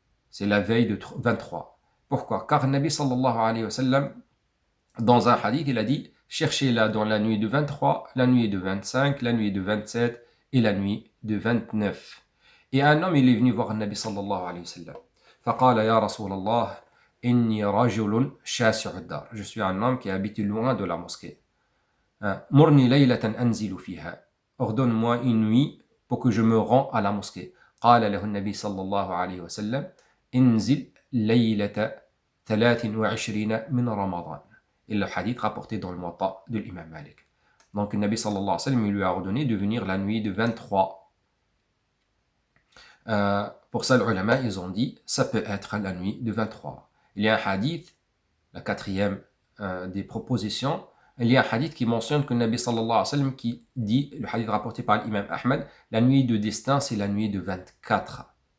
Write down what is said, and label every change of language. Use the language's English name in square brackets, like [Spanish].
[French] C'est la veille de 23. Pourquoi? Car le Nabi sallallahu alayhi wa sallam, dans un hadith, il a dit cherchez-la dans la nuit de 23, la nuit de 25, la nuit de 27 et la nuit de 29. Et un homme, il est venu voir le Nabi sallallahu alayhi wa sallam. [Arabic] فقال يا رسول الله إني رجل شاسع الدار. [French] Je suis un homme qui habite loin de la mosquée. [Arabic] مرني ليلة أنزل فيها. [French] Ordonne-moi une nuit pour que je me rends à la mosquée. [Arabic] قال له النبي صلى الله عليه وسلم انزل ليلة 23 من رمضان. [French] Et le hadith rapporté dans le Muwatta de l'imam Malik. Donc le Nabi sallallahu alayhi wa sallam lui a ordonné de venir la nuit de 23. Pour ça, les ulama, ils ont dit, ça peut être la nuit de 23. Il y a un hadith, la quatrième des propositions, il y a un hadith qui mentionne que le Nabi sallallahu alayhi wa sallam qui dit, le hadith rapporté par l'imam Ahmed, la nuit de destin, c'est la nuit de 24.